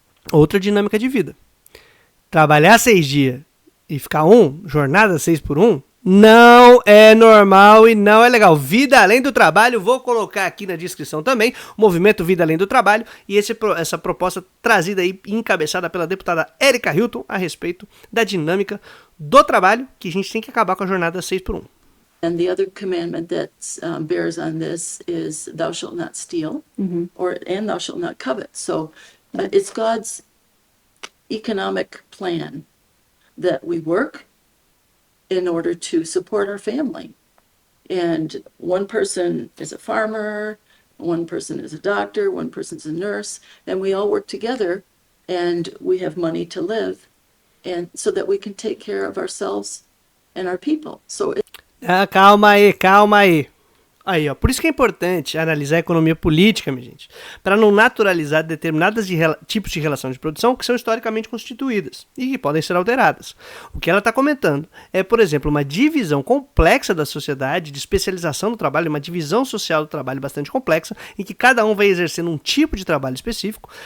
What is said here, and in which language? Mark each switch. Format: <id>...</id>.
<pt>Outra dinâmica de vida. Trabalhar 6 dias e ficar jornada 6 por 1, não é normal e não é legal. Vida Além do Trabalho, vou colocar aqui na descrição também, o movimento Vida Além do Trabalho, e essa proposta trazida aí, encabeçada pela deputada Erika Hilton, a respeito da dinâmica do trabalho, que a gente tem que acabar com a jornada 6 por 1.</pt> <en>And the other commandment that bears on this is thou shalt not steal, and thou shalt not covet. So it's God's economic plan that we work in order to support our family. And one person is a farmer, one person is a doctor, one person's a nurse, and we all work together and we have money to live, and so that we can take care of ourselves and our people. So</en> <pt>calma aí. Aí, ó, por isso que é importante analisar a economia política, minha gente, para não naturalizar determinados tipos de relação de produção que são historicamente constituídas e que podem ser alteradas. O que ela está comentando é, por exemplo, uma divisão complexa da sociedade, de especialização do trabalho, uma divisão social do trabalho bastante complexa, em que cada um vai exercendo um tipo de trabalho específico,</pt>